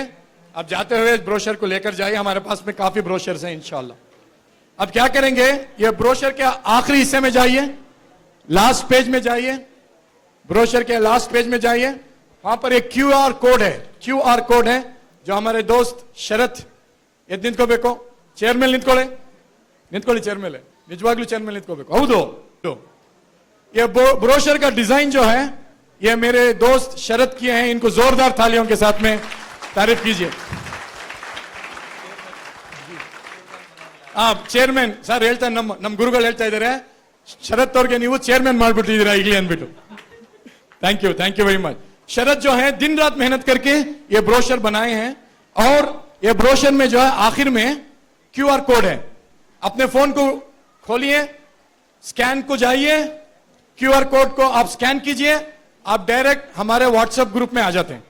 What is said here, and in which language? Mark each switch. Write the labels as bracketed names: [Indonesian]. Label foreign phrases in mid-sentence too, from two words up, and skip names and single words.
[Hindi] अब जाते हुए ब्रोशर को लेकर जाइए, हमारे पास में काफी ब्रोशर्स हैं इंशाल्लाह। अब क्या करेंगे, ये ब्रोशर के आखिरी हिस्से में जाइए, [English] last page [Hindi] में जाइए, ब्रोशर के [English] last page [Hindi] में जाइए, वहां पर एक [English] QR code [Hindi] है, [English] QR code [Hindi] है जो हमारे दोस्त शरत [Kannada] ನಿಂತ್ಕೋಬೇಕು, ಚೇರ್ ಮೇಲೆ ನಿಂತ್ಕೊಳ್ಳಿ ಚೇರ್ ಮೇಲೆ, ನಿಜವಾಗ್ಲೂ ಚೇರ್ ಮೇಲೆ ನಿಂತ್ಕೋಬೇಕು। ಹೌದು, [Hindi] ये ब्रोशर का डिजाइन जो है ये मेरे दोस्त शरत किए हैं, इनको जोरदार तालियों के साथ में तारीफ कीजिए। [English] chairman sir [Kannada] ಹೇಳ್ತಾರೆ, ನಮ್ಮ ಗುರುಗಳು ಹೇಳ್ತಾ ಇದ್ದಾರೆ, ಶರತ್ ಅವ್ರಿಗೆ ನೀವು ಚೇರ್ಮನ್ ಮಾಡ್ಬಿಟ್ಟಿದ್ದೀರಾ ಇಲ್ಲಿ ಅಂದ್ಬಿಟ್ಟು। [English] thank you very much. [Hindi] शरत जो है दिन रात मेहनत करके ये ब्रोशर बनाए हैं, और ये ब्रोशर में जो है आखिर में [English] QR code [Hindi] है। अपने फोन को खोलिए, स्कैन को जाइए, [English] QR code [Hindi] को आप स्कैन कीजिए, आप डायरेक्ट हमारे [English] WhatsApp group [Hindi] में आ जाते हैं।